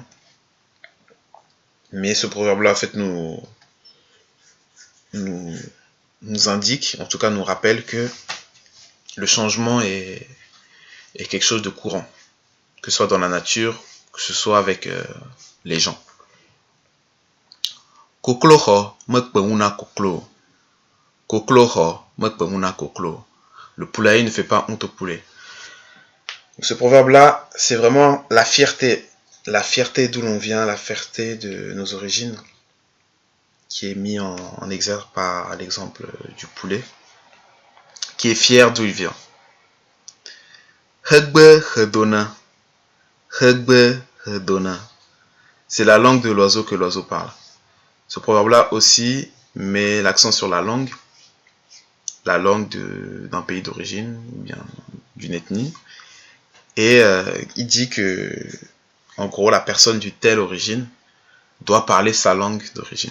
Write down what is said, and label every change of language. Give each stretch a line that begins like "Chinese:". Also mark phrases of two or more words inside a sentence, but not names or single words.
French: Mais ce proverbe-là, en fait, nous indique, en tout cas nous rappelle que le changement est quelque chose de courant, que ce soit dans la nature, que ce soit avec les gens.
Ewe: Kokloho mekpemuna koklo. Kokloho mekpemuna koklo.
French: Le poulailler ne fait pas honte au poulet. Donc, ce proverbe-là, c'est vraiment la fierté d'où l'on vient, la fierté de nos origines, qui est mis en exergue par l'exemple du poulet, qui est fier d'où il vient.
Ewe: Hegbe hedona. Hegbe hedona.
French: C'est la langue de l'oiseau que l'oiseau parle. Ce proverbe-là aussi met l'accent sur la langue d'un pays d'origine, ou bien d'une ethnie. Et il dit que, en gros, la personne d'une telle origine doit parler sa langue d'origine.